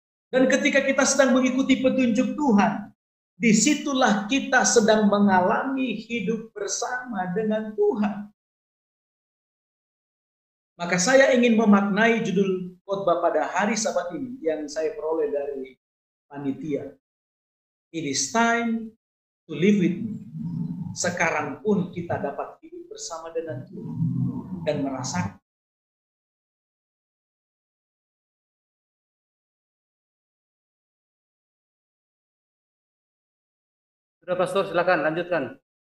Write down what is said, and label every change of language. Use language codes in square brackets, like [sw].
[id] Dan ketika kita sedang mengikuti petunjuk Tuhan, disitulah kita sedang mengalami hidup bersama dengan Tuhan. Maka saya ingin memaknai judul khotbah pada hari Sabat ini yang saya peroleh dari panitia. [en] It is time to live with me. [id] Sekarang pun kita dapat hidup bersama dengan Tuhan dan merasakan. Sudah Pastor, silakan lanjutkan.